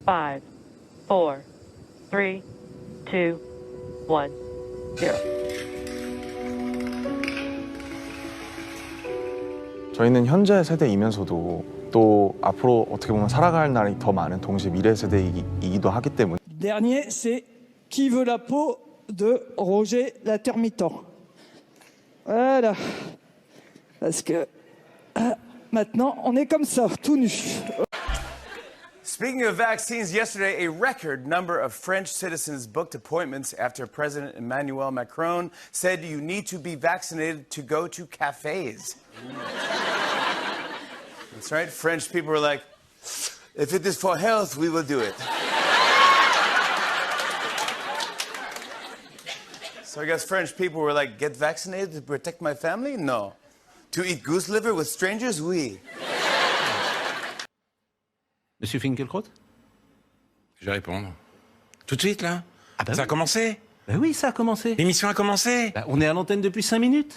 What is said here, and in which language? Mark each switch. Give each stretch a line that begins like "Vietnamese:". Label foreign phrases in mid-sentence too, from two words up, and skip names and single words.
Korean: 5, 4, 3, 2, 1, 0. 저희는 현재 세대이면서도 또 앞으로 어떻게 보면 살아갈 날이 더 많은 동시에 미래 세대이기도 하기 때문에.
French: Dernier, c'est qui veut la peau de Roger Latermitan. Voilà. Parce que maintenant, on est comme ça, tout nu.
English: Speaking of vaccines, yesterday a record number of French citizens booked appointments after President Emmanuel Macron said you need to be vaccinated to go to cafes. That's right, French people were like, if it is for health, we will do it. So I guess French people were like, get vaccinated to protect my family? No. To eat goose liver with strangers?
French: Oui. Monsieur Finkielkraut? Je vais répondre. Tout de suite, là? Ah bah ça a commencé? Bah oui, ça a commencé. L'émission a commencé? Bah, on est à l'antenne depuis 5 minutes.